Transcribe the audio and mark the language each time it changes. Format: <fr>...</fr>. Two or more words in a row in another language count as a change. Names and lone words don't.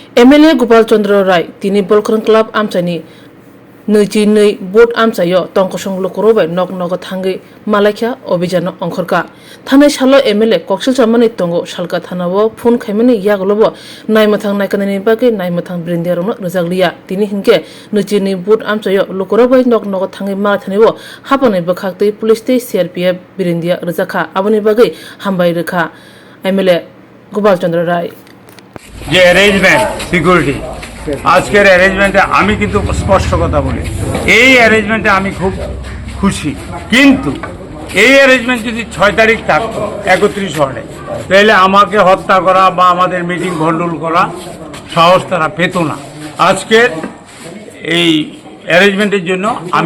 <brx>एमएलए गोपाल चंद्र राय तिनी बलखरं क्लाब आमचानि नैजिनै बोट आमचायो तंकसं लुकरोबाय नग नग थांगै मालाख्या अभियान अंखरका थानाय सालो एमएलए कक्सिल चामानि तंगो सालका थानावो फन खायमानि यागलबो नायमथां नायखानायनि बागै नायमथां ब्रिन्दियारनो रोजागलिया तिनी हिंके नैजिनै बोट आमचायो लुकरोबाय नग नग थांगै मालाथानिबो हापानै बखाक्तै पुलिस ते सीआरपीएफ ब्रिन्दिया रोजाखा आबनि बागै हामबाय रोखा एमएलए गोपाल चंद्र राय</brx> <bn>যে</bn> <en>arrangement security</en> <bn>আজকের অ্যারেঞ্জমেন্টে আমি কিন্তু স্পষ্ট কথা বলি এই অ্যারেঞ্জমেন্টে আমি খুব খুশি কিন্তু এই অ্যারেঞ্জমেন্ট যদি 6 তারিখ থাকতো 31 হলে তাহলে আমাকে হত্যা করা বা আমাদের মিটিং ভণ্ডুল করা সাহস তারা পেত না আজকের এই অ্যারেঞ্জমেন্টের জন্য আমি</bn>